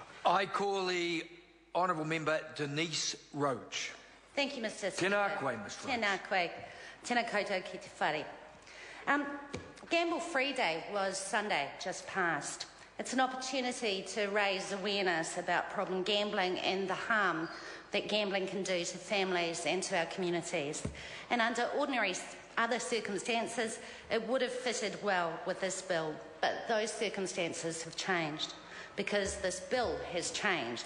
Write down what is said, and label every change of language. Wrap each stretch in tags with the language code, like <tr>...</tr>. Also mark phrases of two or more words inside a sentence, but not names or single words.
<en>I call the Honourable Member Denise Roach. Thank you, Mr. Speaker.</en> <mi>Tēnā koe, Ms. Roach. Tēnā koe. Tēnā koutou ki te whare.</mi> <en>Gamble-free day was Sunday, just past. It's an opportunity to raise awareness about problem gambling and the harm that gambling can do to families and to our communities. And under ordinary other circumstances, it would have fitted well with this bill, but those circumstances have changed because this bill has changed.</en>